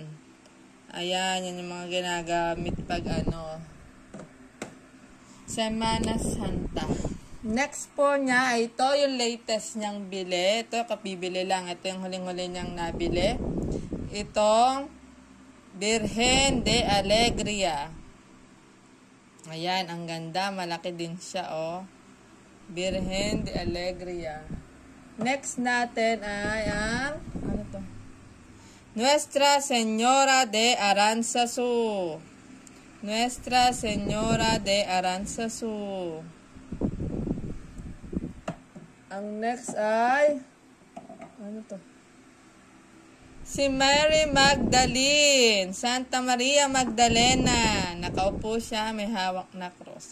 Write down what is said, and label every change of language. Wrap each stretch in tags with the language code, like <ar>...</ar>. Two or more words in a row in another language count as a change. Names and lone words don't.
<tl>Ayan, yan yung mga ginagamit pag Semana Santa. Next po niya ay ito yung latest niyang bili. Ito, kapibili lang. Ito yung huling-huli niyang nabili. Itong Virgen de Alegria. Ayan, ang ganda. Malaki din siya, oh. Virgen de Alegria. Next natin ay ang, ano to? Nuestra Señora de Aranzazu. Nuestra Señora de Aranzazu. Ang next ay, ano to? Si Mary Magdalene. Santa Maria Magdalena. Nakaupo siya, may hawak na cross.</tl>